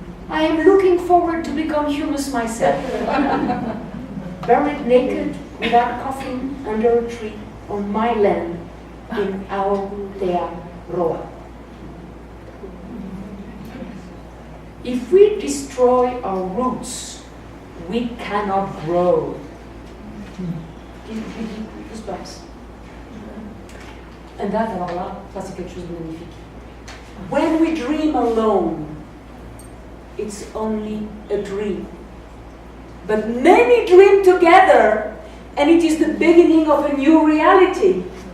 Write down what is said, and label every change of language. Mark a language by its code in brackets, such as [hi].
[en] I am looking forward to become humus myself, buried naked without coffin under a tree on my land in Aotearoa. If we destroy our roots, we cannot grow. Goosebumps. And that, [fr] alors là, ça c'est quelque chose de magnifique. [en] When we dream alone, it's only a dream. But many dream together, and it is the beginning of a new reality.